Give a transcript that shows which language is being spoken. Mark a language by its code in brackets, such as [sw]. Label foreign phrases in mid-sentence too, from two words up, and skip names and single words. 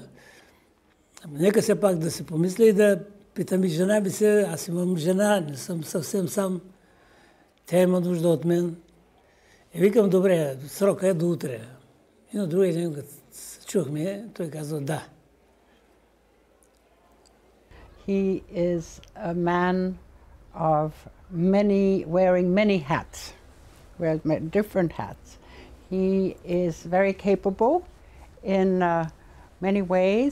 [bg] Нека все пак да се помисля и да питам и жена ми се. Аз имам жена, не съм съвсем сам. Тя има нужда от мен. И викам, добре, срока е до утре. И на другия ден, като се чухме, той казва да. [en] He is a man of wearing many hats, wears different hats. He is very capable in many ways.